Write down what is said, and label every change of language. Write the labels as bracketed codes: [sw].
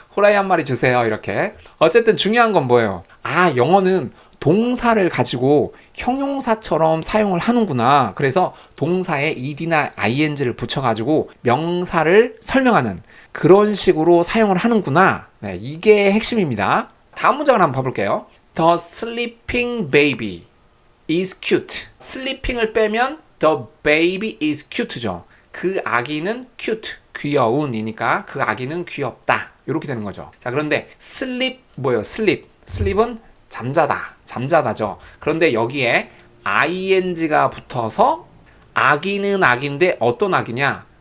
[ko] 후라이 한 마리 주세요, 이렇게. 어쨌든 중요한 건 뭐예요? 영어는 동사를 가지고 형용사처럼 사용을 하는구나. 그래서 동사에 ed나 ing를 붙여가지고 명사를 설명하는 그런 식으로 사용을 하는구나. 네, 이게 핵심입니다. 다음 문장을 한번 봐볼게요. [en] The sleeping baby is cute. [ko] sleeping을 빼면 [en] the baby is cute [ko] 죠. 그 아기는 cute, 귀여운이니까 그 아기는 귀엽다, 이렇게 되는 거죠. 자, 그런데 sleep 뭐예요? sleep은 잠자다죠. 그런데 여기에 ing가 붙어서 아기는 아기인데 어떤 아기냐?